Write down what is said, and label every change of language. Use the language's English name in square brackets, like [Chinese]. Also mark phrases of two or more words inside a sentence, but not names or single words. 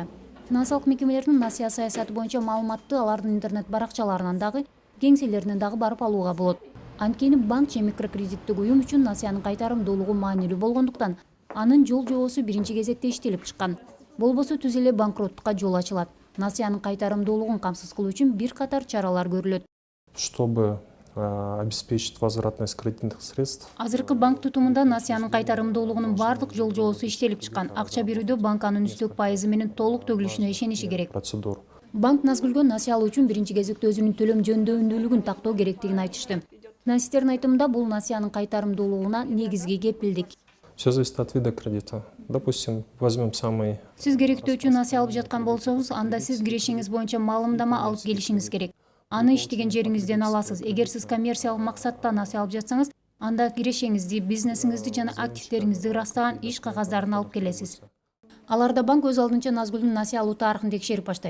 [Kyrgyz] Финансылык мекемелердин насыя саясаты боюнча маалыматты алардын интернет баракчаларынан дагы, кеңселеринен дагы барып алууга болот. Анткени банк же микрокредиттик уюм үчүн насыянын кайтарымдуулугу маанилүү болгондуктан, анын жол жобосу биринчи кезекте иштелип чыккан. Болбосо түз эле банкроттукка жол ачылат. Насыянын кайтарымдуулугун камсыз кылуу үчүн бир катар чаралар көрүлөт. [Russian] Чтобы обеспечить возвратность кредитных средств. [Kyrgyz] Азыркы банк тутумунда насыянын кайтарымдуулугунун бардык жол жобосу иштелип чыккан. Акча берүүдө банк анын үстөк пайызы менен толук төгүлүшүнө ишениши керек. Процедур. Банк Назгүлгө насыя алуу үчүн биринчи кезекте өзүнүн төлөм жөндөмдүүлүгүн тактоо керектигин айтышты. Финансисттердин айтымында бул насыянын кайтарымдуулугуна негизги кепилдик. [Russian] Все зависит от вида кредита. Допустим, возьмем самый... [Kyrgyz] Сиз керектөө үчүн насыя алып жаткан болсоңуз, анда сиз кирешиңиз боюнча маалымдама алып келишиңиз керек. Аны иштеген жериңизден аласыз. Эгер сиз коммерциялык максатта насыя алып жатсаңыз, анда кирешеңизди, бизнесиңизди жана активдериңизди ырастаган иш кагаздарын алып келесиз. Аларда банк өз алдынча Назгүлдүн насыя алуу тарыхын текшерип баштайт.